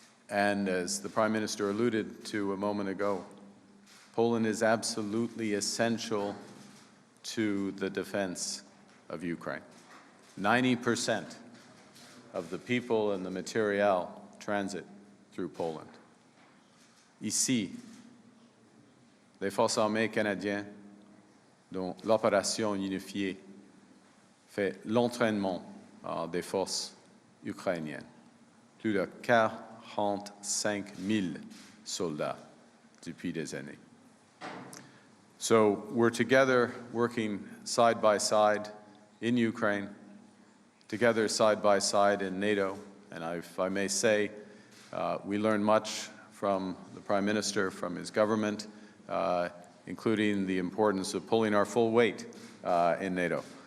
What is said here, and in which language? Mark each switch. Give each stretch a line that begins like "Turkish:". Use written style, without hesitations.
English: And as the Prime Minister alluded to a moment ago, Poland is absolutely essential to the defense of Ukraine. 90% of the people and the material transit through Poland.
French: Ici, les forces armées canadiennes, dont l'opération unifiée, fait l'entraînement des forces ukrainiennes. Plus de 45 000 soldats depuis des années.
English: So we're together working side by side in Ukraine, together side by side in NATO, and if I may say, we learn much from the Prime Minister, from his government, including the importance of pulling our full weight in NATO.